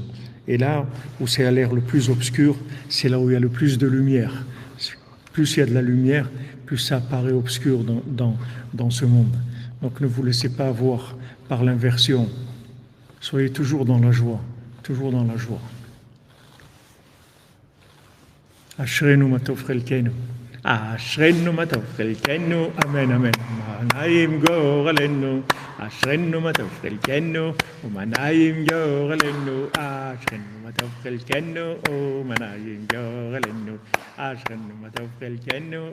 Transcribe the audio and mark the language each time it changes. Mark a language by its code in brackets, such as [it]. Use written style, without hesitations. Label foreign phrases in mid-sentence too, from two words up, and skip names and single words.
[fr] Et là où c'est à l'air le plus obscur, c'est là où il y a le plus de lumière. Plus il y a de la lumière, plus ça paraît obscur dans ce monde. Donc ne vous laissez pas avoir par l'inversion. Soyez toujours dans la joie, toujours dans la joie. [he] אשרינו מה טוב חלקנו. אשרינו מה טוב חלקנו. אמן אמן מה נעים גורלנו. אשרינו מה טוב חלקנו. מה נעים גורלנו. אשרינו מה טוב חלקנו. מה נעים גורלנו. אשרינו מה טוב חלקנו.